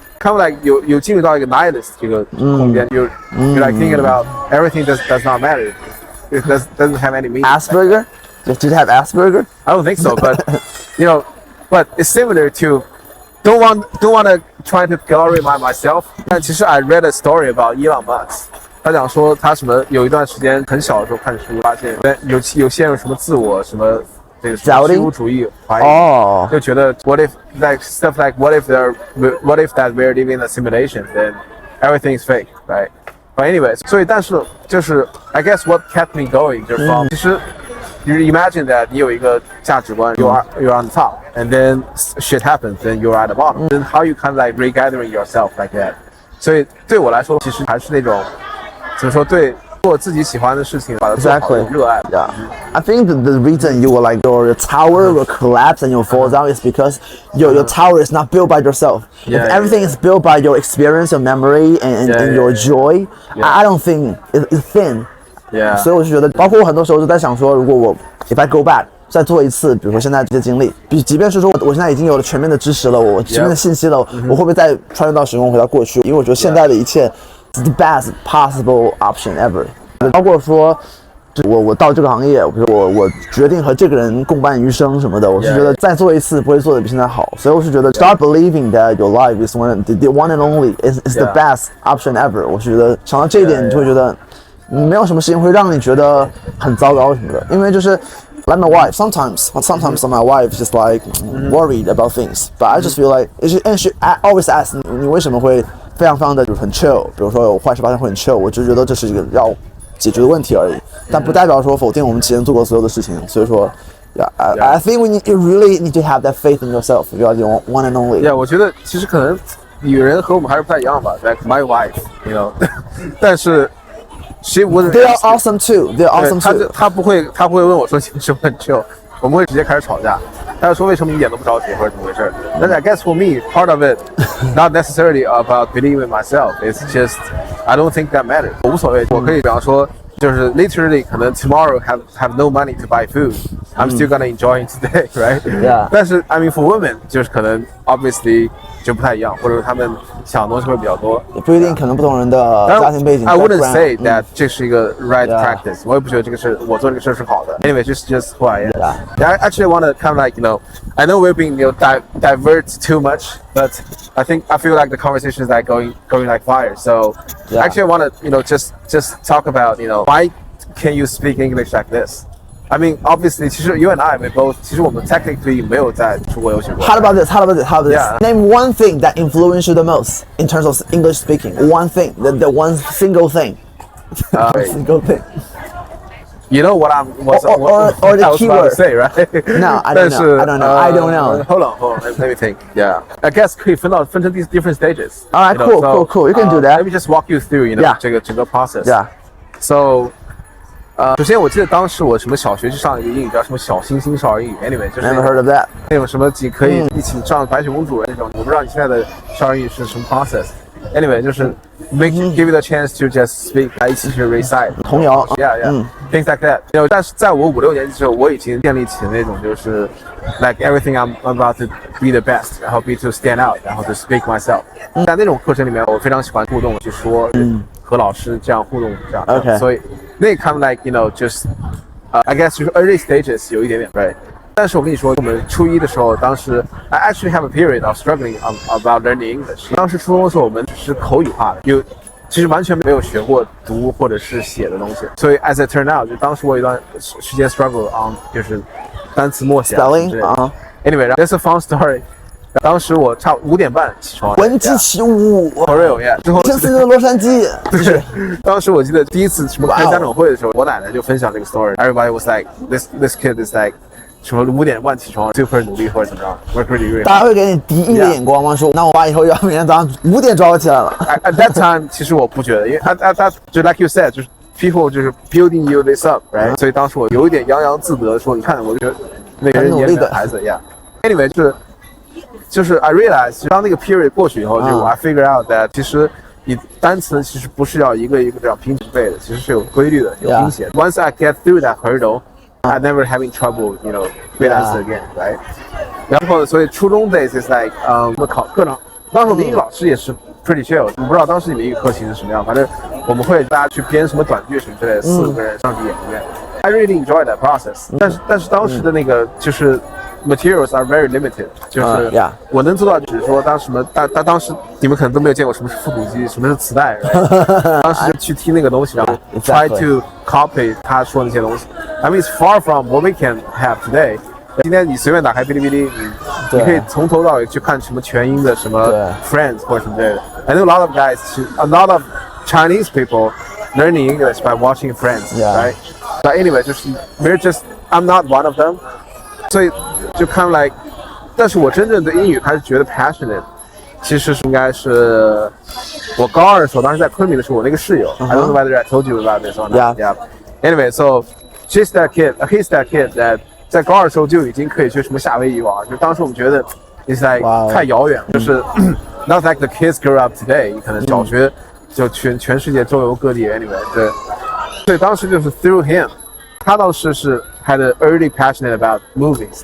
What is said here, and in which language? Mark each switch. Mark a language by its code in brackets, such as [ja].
[en] kind of like [zh] 有进入到一个 [en] nihilist [zh] 这个空间 [en] you're like thinking about everything does not matter. It doesn't have any meaning. Asperger? Did you have Asperger? I don't think so, but you know, but it's similar to don't want to try to glorify myself. [zh] 但其实 [en] I read a story about Elon Musk. [zh] 他讲说他什么有一段时间很小的时候看书，发现有陷入什么自我什么。这个虚无主义怀疑，就觉得 [en] what if like stuff like what if that we're living in a simulation, then everything is fake, right? But anyways， [zh] 所以但是就是 [en] I guess what kept me going [zh] 就是说，其实 [en] you imagine that [zh] 你有一个价值观 [en] you're on the top, and then shit happens, then you're at the bottom. Then how you kind of like regathering yourself like that? [zh] 所以对我来说，其实还是那种怎么说对。做自己喜欢的事情，把它做好， [en] Exactly. [zh] 热爱。 [en] Yeah. I think the reason you will like your tower will collapse and you'll fall down is because your tower is not built by yourself. Yeah, If everything is built by your experience, your memory, and your joy, I don't think it's thin. Yeah. [zh] 所以我就觉得，包括我很多时候就在想说，如果我 [en] if I go back [zh] 再做一次，比如说现在这些经历，即便是说我现在已经有了全面的知识了，我全面的信息了，我会不会再穿越到时空回到过去？因为我觉得现在的一切 [en] is the best possible option ever. [zh] 包括说，我到这个行业，比如我决定和这个人共伴余生什么的，我是觉得再做一次不会做的比现在好，所以我是觉得 [en] start believing that your life is the one and only is the best option ever. [zh] 我是觉得想到这一点，你就会觉得没有什么事情会让你觉得很糟糕什么的，因为就是。 [en] Like my wife, sometimes my wife is just like worried about things, but I just feel like, I always ask [zh] 你为什么会非常的就是很 [en] chill， [zh] 比如说有坏事发生会很 [en] chill， [zh] 我就觉得这是一个要解决的问题而已，但不代表说否定我们之前做过所有的事情，所以说 [en] I think you really need to have that faith in yourself, you are the one and only. [zh] Yeah， 我觉得其实可能女人和我们还是不太一样吧 ， [en] like my wife, you know， [zh] 但是。 [en] She wouldn't. They are awesome too. They are awesome too. [zh] 他不会问我说你是不是很 chill， 我们会直接开始吵架。他就说为什么你一点都不着急或者怎么回事？ [en] 但是 I guess for me, part of it, not necessarily about believing in myself. It's just I don't think that matters. [zh] 我无所谓，我可以比方说就是 [en] literally 可能 tomorrow have no money to buy food. I'm still gonna enjoy it today, right? Yeah. [zh] 但是 [en] I mean for women [zh] 就是可能 obviously 就不太一样，或者说他们想的东西会比较多。也不一定，可能不同人的家庭背景。 [en] I wouldn't say that [zh] 这是一个 [en] right practice. [zh] 我也不觉得这个是我做这个事是好的。 [en] Anyway, just who I am. I actually want to kind of like I know we're being divert too much, but I feel like the conversation is like going like fire. So actually I want to just talk about why can you speak English like this? I mean, obviously, 其实 you and I, we both, [zh] 其实我们 [en] technically [zh] 没有在出国留学过。 [en] How about this? Yeah. Name one thing that influenced you the most in terms of English speaking. One thing, the one single thing. Single thing. You know what or the keyword. To say, right? No, I don't know. I don't know. Hold on. Let me think. Yeah. I guess [zh] 可以分成 [en] these different stages. All right, cool. You can do that. Let me just walk you through, [zh] 这个整个 [en] process. Yeah. So. [zh] 首先我记得当时我什么小学去上一个英语叫什么小星星少儿英语 ，anyway 就是 [en] Never heard of that. [zh] 那种什么可以一起上白雪公主那种，我不知道你现在的少儿英语是什么 process。Anyway 就是 [en] give you the chance to just speak， [zh] 一起去 recite 童谣 [en] ，yeah things like that。 [zh] 但是在我5、6年级的时候，我已经建立起那种就是 [en] like everything I'm about to be the best， 然后 be to stand out， 然后 to speak myself。 [zh] 在那种课程里面，我非常喜欢互动，去说和老师这样互动这样。 [en] Okay. 所以那 kind of like just I guess 就是 early stages [zh] 有一点点 [en] right。 [zh] 但是我跟你说，我们初一的时候，当时 [en] I actually have a period of struggling about learning English。 [zh] 当时初中的时候，我们只是口语化的，其实完全没有学过读或者是写的东西。所以 [en] as it turned out， [zh] 就当时我有一段时间 [en] struggle on [zh] 就是单词默写之类的。 [en] Anyway, that's a fun story。 [zh] 当时我差5点半起床，闻鸡起舞 [en] ，for real yeah。 [zh] 之后这是洛杉矶，对，当时我记得第一次什么开家长会的时候，我奶奶就分享这个 story。 [en] Everybody was like, this kid is like [zh] 什么5点半起床 ，super 努力或者怎么样 ， [en] work really really。 [zh] 大家会给你敌意的眼光吗？说，那我爸以后要每天早上5点抓我起来了。 [en] At that time， [zh] 其实我不觉得，因为 [en] at 就 like you said， 就是 people 就是 building you this up，right？ [zh] 所以当时我有一点洋洋自得，说你看，我就觉得那个人眼里的孩子，yeah。Anyway， 就是 [en] I realize， [zh] 当那个 period 过去以后，就 [en] I figure out that [zh] 其实你单词其实不是要一个一个这样拼成背的，其实是有规律的，有拼写。 [en] Once I get through that hurdle，I never having trouble, great answer again, right？ [zh] 然后所以初中 days [en] is like， [zh] 我们考课上，当时我们英语老师也是 pretty chill。我不知道当时你们英语课程是什么样，反正我们会大家去编什么短剧什么之类的，4、5个人上去演一遍。 [en] I really enjoy that process。 [zh] 但是当时的那个就是。 [en] Materials are very limited， [zh] 就是我能做到，只是说当时当时你们可能都没有见过什么是复读机，什么是磁带，当时就去听那个东西，然后 [en] try to copy [zh] 他说那些东西。 [en] I mean, it's far from what we can have today。 [zh] 今天你随便打开哔哩哔哩，你可以从头到尾去看什么全英的什么 Friends 或者什么之类的。 [en] I know a lot of guys, a lot of Chinese people learning English by watching Friends, right? But anyway, I'm not one of them。 [zh] 所以就 [en] kind of like， [zh] 但是我真正对英语开始觉得 passionate， 其实是应该是我高二的时候，当时在昆明的时候，我那个室友 [en] I don't know whether I told you about this or not. Yeah. Anyway, so he's that kid that [zh] 在高二的时候就已经可以去什么夏威夷玩，就当时我们觉得 [en] it's like [zh] 太遥远，就是 [en] not like the kids grow up today. [zh] 可能小学就全世界周游各地 anyway. 对，所以当时就是 [en] through him， [zh] 他当时是 [en] had a early passionate about movies.